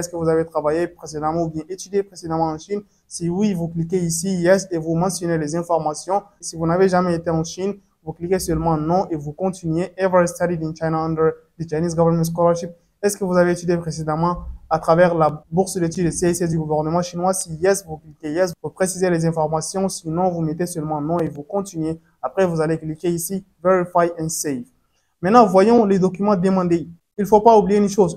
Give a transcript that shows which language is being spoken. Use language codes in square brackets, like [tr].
[fr] Est-ce que vous avez travaillé précédemment ou bien étudié précédemment en Chine? Si oui, vous cliquez ici Yes et vous mentionnez les informations. Si vous n'avez jamais été en Chine, vous cliquez seulement Non et vous continuez. [en] Ever studied in China under the Chinese Government Scholarship? [fr] Est-ce que vous avez étudié précédemment à travers la bourse d'études CSC du gouvernement chinois? Si Yes, vous cliquez Yes, vous précisez les informations. Sinon, vous mettez seulement Non et vous continuez. Après, vous allez cliquer ici Verify and Save. Maintenant, voyons les documents demandés. Il ne faut pas oublier une chose.